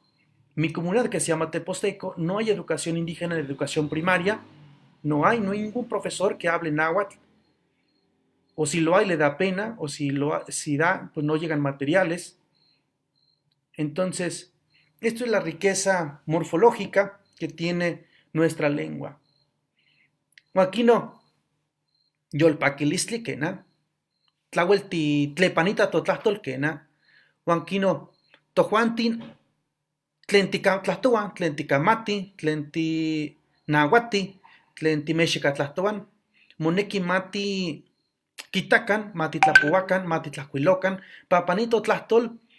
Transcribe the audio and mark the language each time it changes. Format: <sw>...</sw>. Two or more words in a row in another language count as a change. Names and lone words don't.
<es>Mi comunidad, que se llama Teposteco, no hay educación indígena de educación primaria, no hay ningún profesor que hable náhuatl, o si lo hay le da pena, o si da, pues no llegan materiales. Entonces, esto es la riqueza morfológica que tiene nuestra lengua. Aquí no,</es> <nah>yolpaquilistli quena, tlahuelti tlepanita totlastolquena, huanquino tojuantin tlen ticatlahtoan, tlen ticamati, tlen tinahuati, tlen timexicatlahtouan, moneki mati quitacan, mati tlapuacan, mati tlahcuilocan, papanito tlahtol,</nah>